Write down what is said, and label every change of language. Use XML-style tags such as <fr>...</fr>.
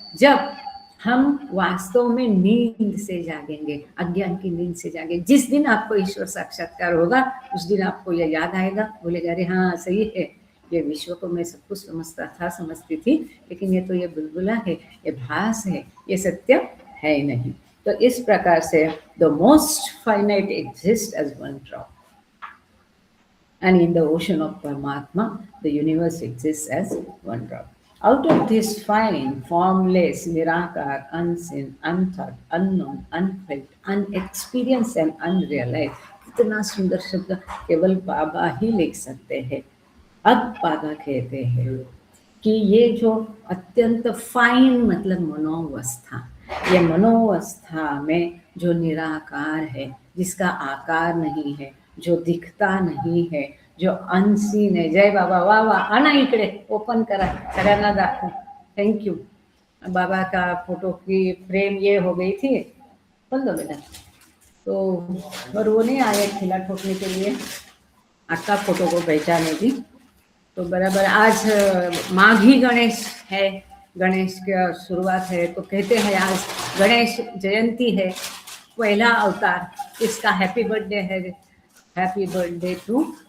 <hi>जब हम वास्तव में नींद से जागेंगे, अज्ञान की नींद से जागेंगे, जिस दिन आपको ईश्वर साक्षात्कार होगा उस दिन आपको यह याद आएगा, बोलेगा अरे हाँ सही है, ये विश्व को मैं सब कुछ समझता था, समझती थी, लेकिन ये तो ये बुलबुला है, ये भास है, ये सत्य है नहीं। तो इस प्रकार से</hi> <en>The most finite exist as one drop, and in the ocean of Paramatma, the universe exists as one drop. Out of this fine, formless, nirakar, unseen, unthought, unknown, unfelt, unexperienced and unrealized,</en> <hi>कितना सुंदर शब्द केवल बाबा ही लिख सकते हैं। अब बाबा कहते हैं कि ये जो अत्यंत फाइन मतलब मनोवस्था, ये मनोवस्था में जो निराकार है, जिसका आकार नहीं है, जो दिखता नहीं है, जो अनसीन है।</hi> <mr>जय बाबा, वाह वाह, आना इकडे, ओपन करा, सगळ्यांना दाखवू, थैंक यू।</mr> <hi>बाबा का फोटो की फ्रेम ये हो गई थी, खोल दो बेटा, तो और वो नहीं आए खिला ठोकने के लिए, आपका फोटो को पहचाने की, तो बराबर आज माघी गणेश है, गणेश का शुरुआत है, तो कहते हैं आज गणेश जयंती है, पहला अवतार, इसका हैप्पी बर्थडे है,</hi> <en>happy birthday to</en>